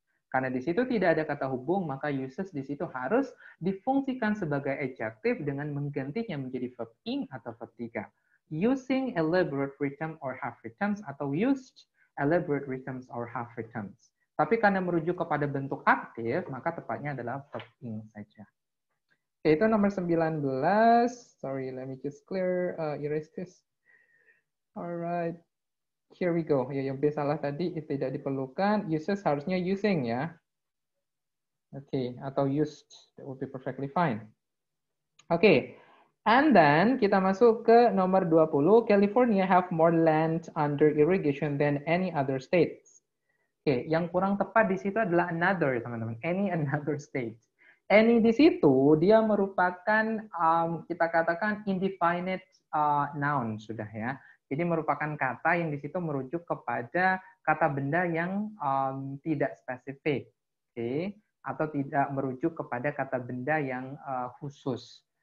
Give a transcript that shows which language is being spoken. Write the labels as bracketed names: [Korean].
[Indonesian] Karena di situ tidak ada kata hubung, maka uses di situ harus difungsikan sebagai adjektif dengan menggantinya menjadi verb ing atau verb tiga. [English] Using elaborate rhythm or half rhythms atau used elaborate rhythms or half rhythms. [Indonesian] Tapi karena merujuk kepada bentuk aktif, maka tepatnya adalah verb ing saja. Oke, itu nomor 19. [English] Sorry, let me just erase this. Alright. Here we go. [Indonesian] Ya, yang B salah tadi tidak diperlukan. Uses harusnya using ya. Oke, atau used. [English] That would be perfectly fine. Oke. And then [Indonesian] kita masuk ke nomor 20. [English] California have more land under irrigation than any other states. [Indonesian] Oke, yang kurang tepat di situ adalah another, teman-teman. Any another state. Any di situ dia merupakan kita katakan indefinite noun sudah ya. Jadi merupakan kata yang di situ merujuk kepada kata benda yang tidak spesifik, oke, atau tidak merujuk kepada kata benda yang khusus.